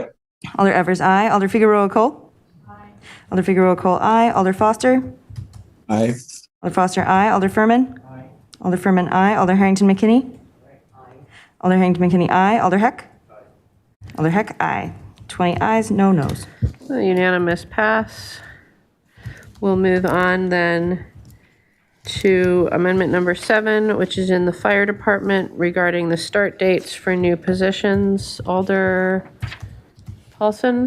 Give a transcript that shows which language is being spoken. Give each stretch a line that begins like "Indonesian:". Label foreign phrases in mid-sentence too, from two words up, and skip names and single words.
English: Alder Evers, aye. Alder Figueroa Cole? Aye. Alder Figueroa Cole, aye. Alder Foster? Aye. Alder Foster, aye. Alder Furman? Aye. Alder Furman, aye. Alder Harrington McKinney? Aye. Alder Harrington McKinney, aye. Alder Heck? Aye. Alder Heck, aye. 20 ayes, no nos. Unanimous pass. We'll move on then to amendment number 7, which is in the fire department regarding the start dates for new positions. Alder Paulson?